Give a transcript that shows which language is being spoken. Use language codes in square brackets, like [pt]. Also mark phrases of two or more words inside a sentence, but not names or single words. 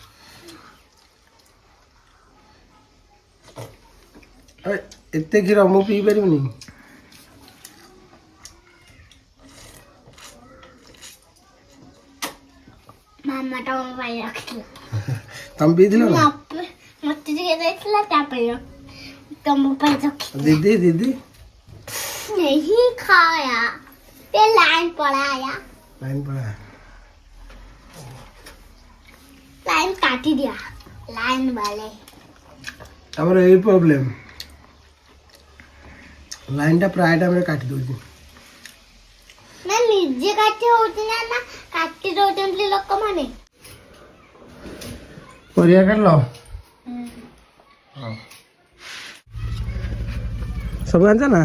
[or] ଏତେ କ୍ଷୀର ମୁଁ ପିଇ ପାରିବିନି। ମାମା ଟା ମୋ ପାଇଁ ରଖିଥିଲା। ତମେ ପିଇଥିଲ ନା? ମତେ ଟିକେ ଦେଇଥିଲା, ତାପରେ ତମ ପାଇଁ ରଖିଥିଲା। [hi] दीदी दीदी नहीं खाया, ये लाइन पड़ाया, लाइन पड़ा। लाइन काटी दिया लाइन वाले। [or] ଆମର ଏଇ ପ୍ରୋବ୍ଲେମ, ଲାଇନଟା ପ୍ରାୟ ଟାଇମରେ କାଟି ଦଉଛି। ନା ନିଜେ କାଟି ହଉଛି ନା କାଟି ଦଉଛନ୍ତି ଲୋକମାନେ। ପରିବା କାଟିଲ? ସବୁ ଆଣିଛ ନା?